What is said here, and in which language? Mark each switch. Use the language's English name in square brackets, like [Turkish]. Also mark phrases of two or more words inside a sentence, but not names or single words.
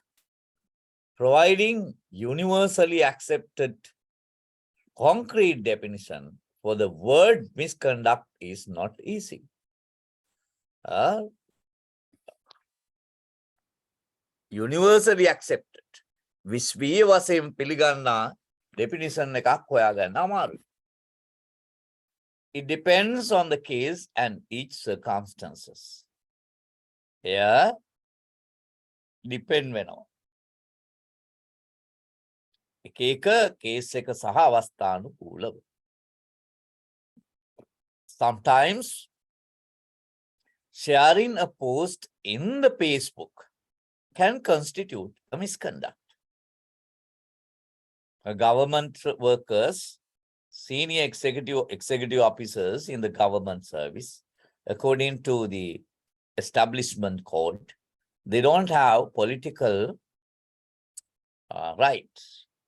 [English] Providing universally accepted concrete definition for the word misconduct is not easy. Universally accepted. [Sinhala] විශ්වීය වශයෙන් පිළිගන්නා definition එකක් හොයාගන්න අමාරුයි. [English] It depends on the case and each circumstances. Here, depend වෙනවා. [Sinhala] එක එක case එක සහ අවස්ථානුකූලව. [English] Sometimes sharing a post in the Facebook can constitute a misconduct. Government workers, senior executive officers in the government service, according to the establishment code, they don't have political rights.